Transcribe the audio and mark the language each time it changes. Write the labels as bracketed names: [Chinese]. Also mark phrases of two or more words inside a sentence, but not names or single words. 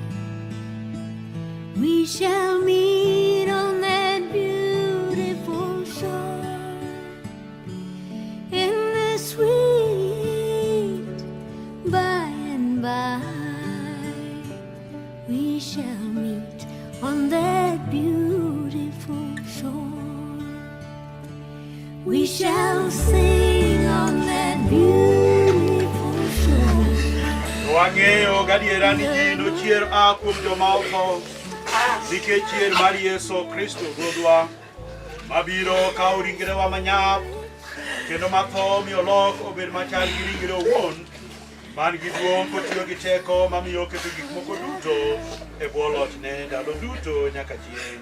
[English] We shall meet on that beautiful shore in the sweet by and by. We shall meet on that beautiful shore. We shall sing on that beautiful shore. [Luo (Kenya and Tanzania)] Wang'eyo gadiera ni ji nochier a kuom joma otho nikech chier mar Yesu Kristo Ruodhwa mabiro kawo ringrewa manyap kendo matho mi olok obed machal gi ringre owuon man gi duong' kotiyo gi teko mamiyo keto gik moko duto e bwo lochne ndalo duto nyaka chieng'.